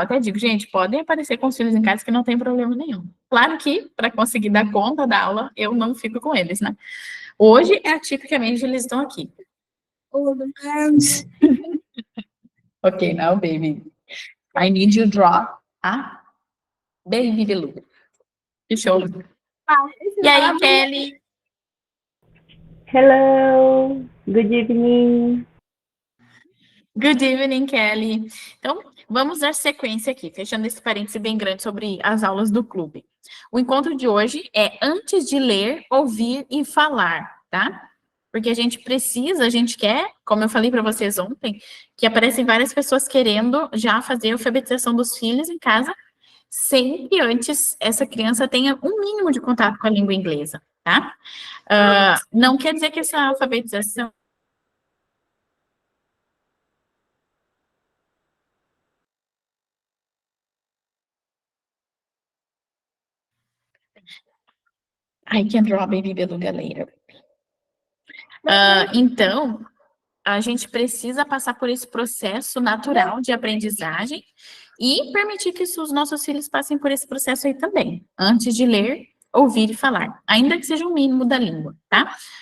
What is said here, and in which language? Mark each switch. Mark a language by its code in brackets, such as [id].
[pt] Até digo, gente, podem aparecer com os filhos em casa que não tem problema nenhum. Claro que, para conseguir dar conta da aula, eu não fico com eles, né? Hoje, tipicamente, eles estão aqui. [en] Ok, now, baby. I need you to draw a baby beluga. [pt] Que show. E aí, Kelly? [en] Hello, good evening. Good evening, Kelly. [pt] Então, vamos dar sequência aqui, fechando esse parêntese bem grande sobre as aulas do clube. O encontro de hoje é antes de ler, ouvir e falar, tá? Porque a gente quer, como eu falei para vocês ontem, que aparecem várias pessoas querendo já fazer a alfabetização dos filhos em casa, sem que antes essa criança tenha um mínimo de contato com a língua inglesa, tá? Não quer dizer que essa alfabetização... [en] I can draw baby beluga later. [pt] Então, a gente precisa passar por esse processo natural de aprendizagem e permitir que os nossos filhos passem por esse processo aí também, antes de ler, ouvir e falar, ainda que seja o mínimo da língua, tá?